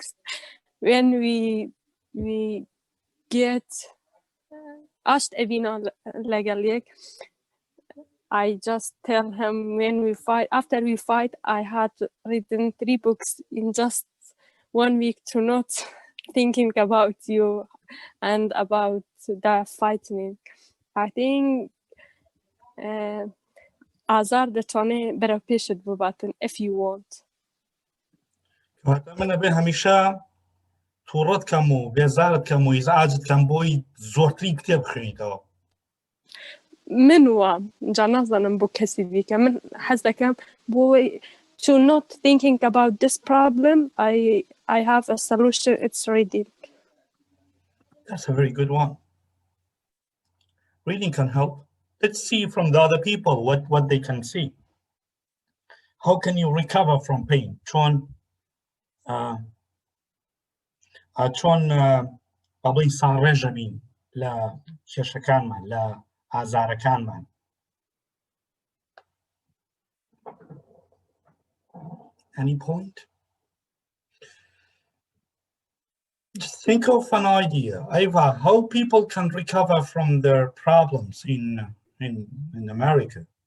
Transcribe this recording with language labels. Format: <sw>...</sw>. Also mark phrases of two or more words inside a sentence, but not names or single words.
<en>When we get asked legally, I just tell him when we fight, after we fight, I had written 3 books in just 1 week to not thinking about you and about the fighting. I think</en> <ckb>آزار دەتوانێت بەرەو پێشت بباتن</ckb> <en>if you want.</en> <ckb>منە بێ هەمیشە تووڕەت کەم و بێزارت کەم و ئیزعاجت کەم بۆی زۆرترین کتێب بخوێنیتەوە. من وام جا نازانم بۆ کەسی دیکە من حەز دەکەم بۆی</ckb> <en>to not thinking about this problem, I have a solution, it's reading. That's a very good one. Reading can help. Let's see from the other people what they can see. How can you recover from pain?</en> <ckb>چۆن بابڵین ساڕێژە بین لە کێشەکانمان لە ئازارەکانمان.</ckb> <en>Any point? Just think of an idea, Eva, how people can recover from their problems in America.</en>